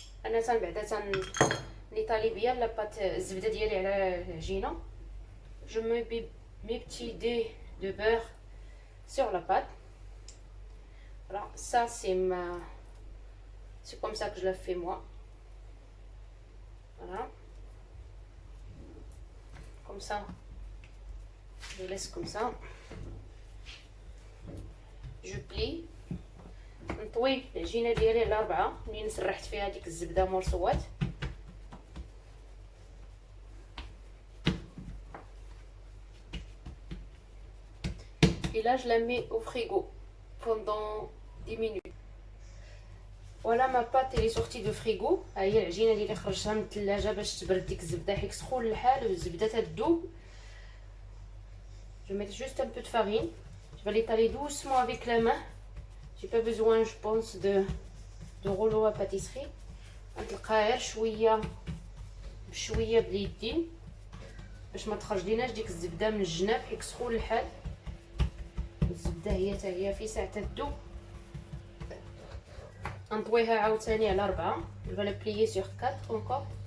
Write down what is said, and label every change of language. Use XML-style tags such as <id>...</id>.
<ar>انا بعدا نيطالي بيان لاباط الزبده ديالي على العجينه.</ar> <fr>je mets mes petits dés de beurre sur la pâte. Voilà, ça c'est comme ça que je la fais moi. Voilà, comme ça je laisse comme ça. Je plie</fr> <ar>نطوي العجينه ديالي على 4 منين سرحت فيها ديك الزبده مرصوات.</ar> <fr>Et là je la mets au frigo pendant 10 minutes. Voilà, ma pâte elle est sortie de frigo.</fr> <ar>ها هي العجينه ديالي خرجتها من الثلاجه باش تبرد ديك الزبده حيت سخون الحال والزبده تذوب.</ar> <fr>Je mets juste un peu de farine. Je vais l'étaler doucement avec la main. J'ai pas besoin, je pense, de rouleau à pâtisserie.</fr> <ar>نطلقها غير شويه بشويه باليدين باش ما تخرج ليناش ديك الزبده من الجناب حيت سخون الحال. الزبده هي حتى هي في ساعه تذوب. نطويها عاوتاني على 4.</ar> <fr>Je vais la plier sur 4 encore.</fr>